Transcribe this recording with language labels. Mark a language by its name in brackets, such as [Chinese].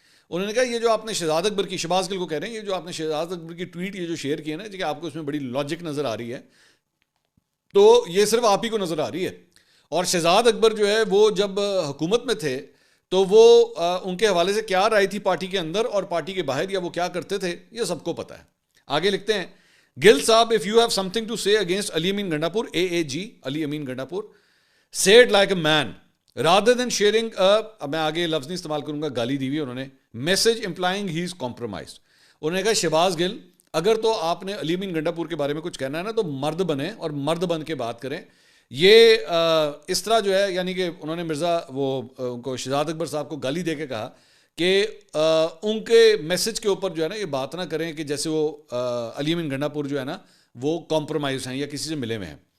[Urdu] انہوں نے کہا یہ جو آپ نے شہزاد اکبر کی, شہباز گل کو کہہ رہے ہیں, یہ جو آپ نے شہزاد اکبر کی ٹویٹ یہ جو شیئر کی ہے نا, کہ آپ کو اس میں بڑی لاجک نظر آ رہی ہے, تو یہ صرف آپ ہی کو نظر آ رہی ہے. اور شہزاد اکبر جو ہے وہ جب حکومت میں تھے تو وہ ان کے حوالے سے کیا رائے تھی پارٹی کے اندر اور پارٹی کے باہر, یا وہ کیا کرتے تھے, یہ سب کو پتہ ہے. آگے لکھتے ہیں گل صاحب, [English] if you have something to say against Ali Amin Gandapur, AAG, Ali Amin Gandapur, say it like a man, rather than sharing [Urdu] اب میں آگے لفظ نہیں استعمال کروں گا, گالی دی ہوئی انہوں نے, [English] message implying he is compromised. [Urdu] انہوں نے کہا شہباز گل اگر تو آپ نے علی امین گنڈا پور کے بارے میں کچھ کہنا ہے نا تو مرد بنیں اور مرد بن کے بات کریں. یہ اس طرح جو ہے, یعنی کہ انہوں نے مرزا وہ ان کو شہزاد اکبر صاحب کو گالی دے کے کہا کہ ان کے میسج کے اوپر جو ہے نا یہ بات نہ کریں کہ جیسے وہ علی امین گنڈا پور جو ہے نا وہ کمپرومائز ہیں یا کسی سے ملے ہوئے ہیں.